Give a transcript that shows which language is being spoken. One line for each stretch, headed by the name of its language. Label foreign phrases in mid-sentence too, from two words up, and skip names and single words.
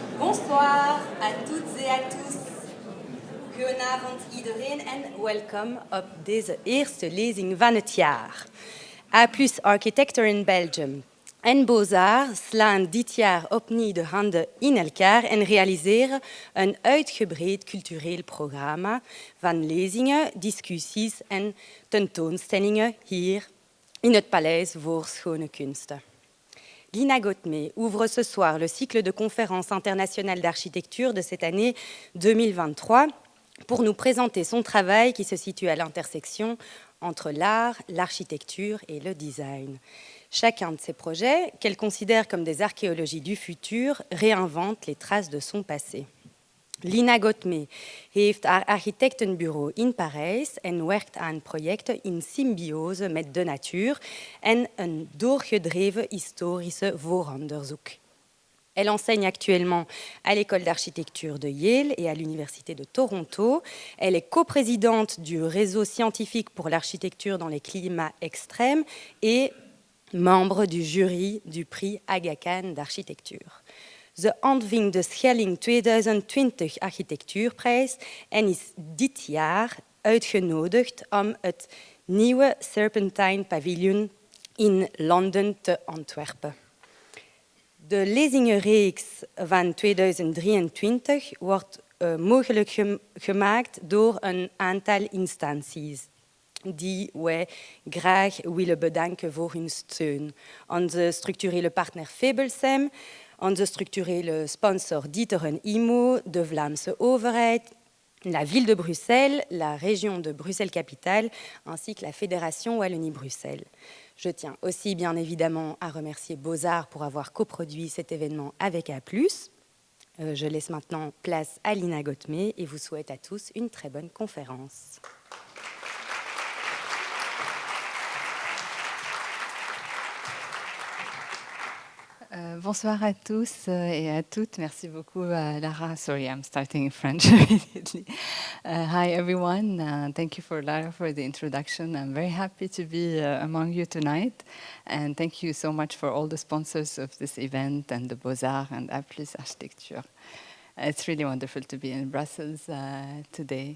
French: Bonsoir à toutes et à tous.
Dutch: Goedenavond iedereen en welkom op deze eerste lezing van het jaar. A+ Architecture in Belgium en Bozar slaan dit jaar opnieuw de handen in elkaar en realiseren een uitgebreid cultureel programma van lezingen, discussies en tentoonstellingen hier in het Paleis voor Schone Kunsten.
French: Lina Ghotmeh ouvre ce soir le cycle de conférences internationales d'architecture de cette année 2023 pour nous présenter son travail qui se situe à l'intersection entre l'art, l'architecture et le design. Chacun de ces projets, qu'elle considère comme des archéologies du futur, réinvente les traces de son passé.
Dutch: Lina Ghotmeh heeft haar architectenbureau in Parijs en werkt aan projecten in symbiose met de natuur en een doorgedreven historische vooronderzoek.
French: Elle enseigne actuellement à l'école d'architecture de Yale et à l'université de Toronto. Elle est coprésidente du réseau scientifique pour l'architecture dans les climats extrêmes et membre du jury du prix Aga Khan d'architecture.
Dutch: Ze ontving de Schelling 2020 Architectuurprijs en is dit jaar uitgenodigd om het nieuwe Serpentine Pavilion in Londen te ontwerpen. De lezingenreeks van 2023 wordt mogelijk gemaakt door een aantal instanties die wij graag willen bedanken voor hun steun. Onze structurele partner Febelsem, onze structurele sponsor D'Ieteren IMO, de Vlaamse overheid,
French: la ville de Bruxelles, la région de Bruxelles-Capitale, ainsi que la Fédération Wallonie-Bruxelles. Je tiens aussi bien évidemment à remercier Bozar pour avoir coproduit cet événement avec A+. Je laisse maintenant place à Lina Ghotmeh et vous souhaite à tous une très bonne conférence. Bonsoir à tous et à toutes. Merci beaucoup, Lara.
English: Sorry, I'm starting in French immediately. Hi, everyone. Thank you for Lara for the introduction. I'm very happy to be among you tonight. And thank you so much for all the sponsors of this event and the Beaux-Arts and A+ Architecture. It's really wonderful to be in Brussels today.